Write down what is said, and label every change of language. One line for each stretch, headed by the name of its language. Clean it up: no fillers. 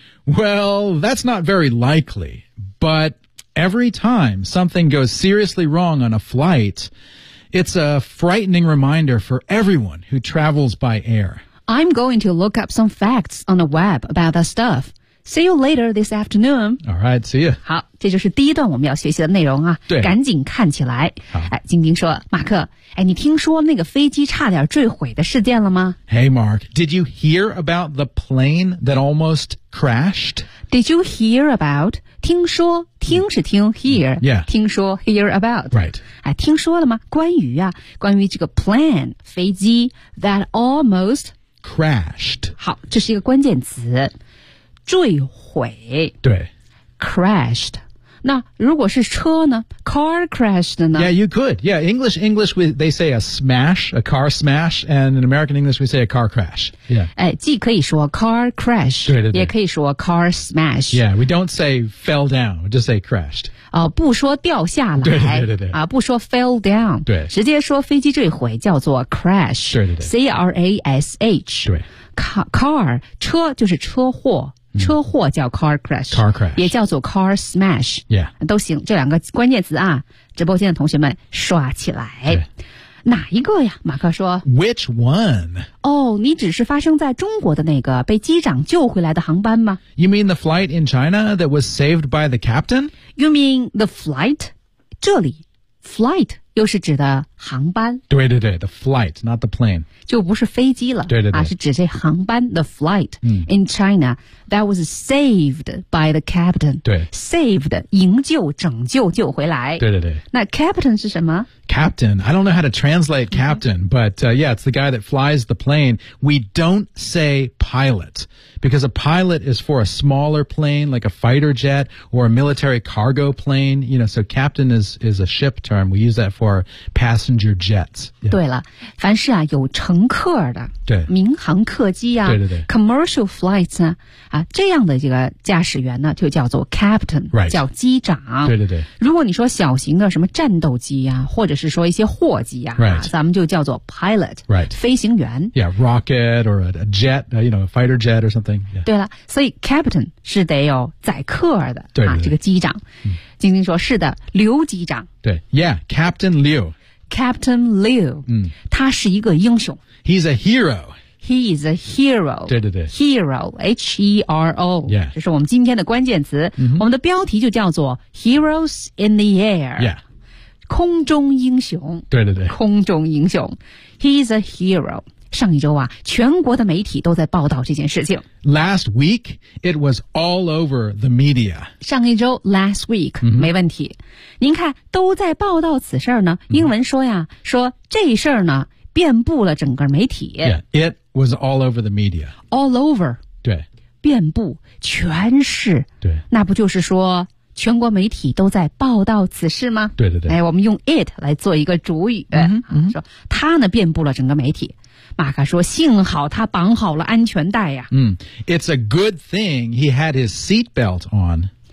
English: Well, that's not very likely, but every time something goes seriously wrong on a flight... It's a frightening reminder for everyone who travels by air. I'm going to look up some facts on the web about that stuff. See you later this afternoon. All right, see you.
Chinese: 好，这就是第一段我们要学习的内容啊。对，赶紧看起来。好，晶晶说，马克，哎，你听说那个飞机差点坠毁的事件了吗
English: ？Hey, Mark, did you hear about the plane that almost crashed? Did you hear about?
Chinese: 听说听是听
English: hear、 yeah.
Chinese: 听说
English: hear about、 right.
Chinese: 哎、听说了吗关于啊关于这个 plan 飞机
English: that almost crashed
Chinese: 好这是一个关键词坠毁对 crashed 那如果是车呢 car crashed 呢
English: yeah you could yeah English we, they say a smash a car smash and in American English we say a car crash、yeah.
Chinese: 哎、既可以说 car crash 对对对也可以说 car smash
English: yeah we don't say fell down we just say crashed、
Chinese: 不说掉下来对对对对、不说
English: fell down
Chinese: 对直接说飞机坠毁叫做 crash 对对对 C-R-A-S-H 对 car 车就是车祸车祸叫 car crash,
English: car crash
Chinese: 也叫做 car smash、
English: yeah.
Chinese: 都行这两个关键词啊直播间的同学们刷起来哪一个呀马克说
English: Which one?
Chinese: 哦、oh, 你只是发生在中国的那个被机长救回来的航班吗
English: You mean the flight in China that was saved by the captain? You mean the flight?
Chinese: 这里 flight又是指的航班对对对
English: the flight not the plane
Chinese: 就不是飞机了对对对、是指这航班
English: the flight、in China that was saved by the captain
Chinese: 对 saved 营救拯救救回来对对对那 captain 是什么
English: captain I don't know how to translate captain、but、yeah it's the guy that flies the plane we don't say pilot because a pilot is for a smaller plane like a fighter jet or a military cargo plane you know so captain is a ship term we use that for passenger jets、yeah.
Chinese: 对了凡是啊有乘客的对民航客机啊对对对
English: commercial flights
Chinese: 呢啊这样的这个驾驶员呢就叫做 captain、
English: right.
Chinese: 叫机长对对对如果你说小型的什么战斗机啊或者是说一些货机啊、
English: right.
Chinese: 咱们就叫做 pilot、
English: right.
Chinese: 飞行员
English: yeah rocket or a jet you know a fighter jet or something、yeah.
Chinese: 对了所以 captain 是得有载客的对对对啊这个机长、晶晶说是的刘机长
English: 对 yeah captain liu
Chinese: captain liu、他是一个英雄
English: he's a heroh e is a hero
Chinese: 对对对 hero H-E-R-O、
English: yeah.
Chinese: 这是我们今天的关键词、我们的标题就叫做
English: Heroes in the Air、 yeah.
Chinese: 空中英雄。对对对，空中英雄
English: He's a hero。
Chinese: 上一周啊，全国的媒体都在报道这件事情。
English: Last week, it was all over the media.
Chinese: 上一周
English: last week,、
Chinese: mm-hmm. 没问题。您看，都在报道此事呢。英文说呀， mm-hmm. 说这事儿呢，遍布了整个媒体。
English: Yeah, it was all over the media. All over.
Chinese: 对。遍布全市。对。那不就是说全国媒体都在报道此事吗？对对对。哎，我们用 it 来做一个主语、 mm-hmm. 说它呢遍布了整个媒体。马克说幸好他绑好了安全带呀、
English: It's a good thing he had his seatbelt on.